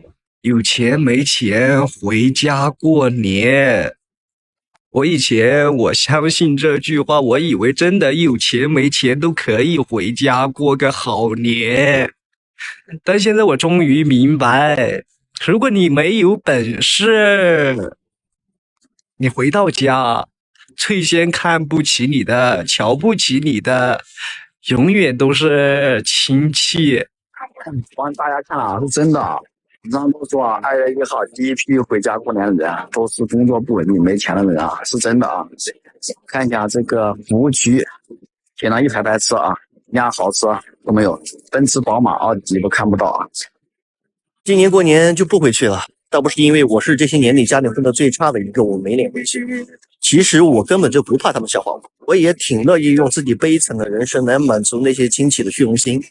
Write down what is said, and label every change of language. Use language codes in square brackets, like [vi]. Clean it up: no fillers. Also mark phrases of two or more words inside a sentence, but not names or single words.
[zh] 有錢沒錢回家過年，我相信這句話，我以為真的有錢沒錢都可以回家過個好年，但現在我終於明白，如果你沒有本事，你回到家，最先看不起你的、瞧不起你的，永遠都是親戚。幫大家看了，是真的。然後都說2月1號第一批回家過年的人都是工作不穩定、沒錢的人啊，是真的啊。看一下這個服務區，點了一排排車啊，2輛豪車都沒有，奔馳、寶馬、奧迪都看不到啊。今年過年就不回去了，倒不是因為我是這些年裡家裡混得最差的一個，我沒臉回去。其實我根本就不怕他們笑話我也挺樂意用自己悲慘的人生來滿足那些親戚的虛榮心。